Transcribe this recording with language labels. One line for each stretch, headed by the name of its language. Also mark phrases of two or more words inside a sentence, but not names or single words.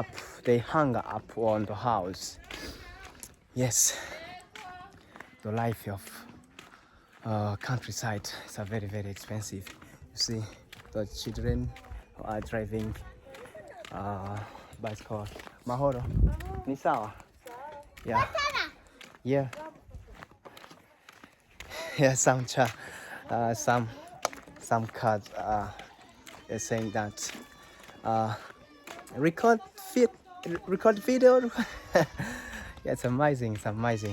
English: They hang up on the house. Yes, the life of countryside. It's a very expensive. You see the children who are driving bicycle.
Swahili: Mahoro, ni sawa?
English: Yeah, yeah, yeah. Some cards are saying that record fit, record video. Yeah, it's amazing. It's amazing.